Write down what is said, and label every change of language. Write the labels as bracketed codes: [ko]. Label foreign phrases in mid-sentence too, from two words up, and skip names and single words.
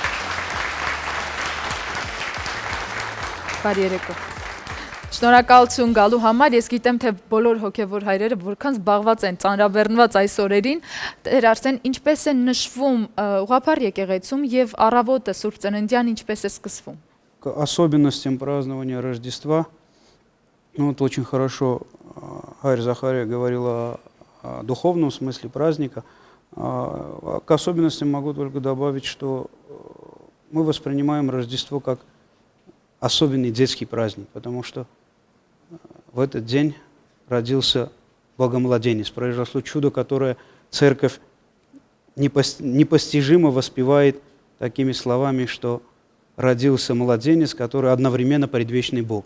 [hy] Բարի երեկո։ Շնորհակալություն գալու համար, ես գիտեմ, թե բոլոր հոգևոր հայրերը որքան զբաղված են, ծանրաբեռնված այս օրերին, Տեր Արսեն, ինչպես է նշվում ուղղափառ եկեղեցում եւ առավոտը Սուրբ Ծննդյան ինչպես է սկսվում։ [ru] К особенностям празднования Рождества, вот очень хорошо Хайр Захария говорила о духовном смысле праздника. К особенностям могу только добавить, что мы воспринимаем Рождество как особенный детский праздник, потому что в этот день родился Богомладенец, произошло чудо, которое церковь непостижимо воспевает такими словами, что родился младенец, который одновременно предвечный Бог.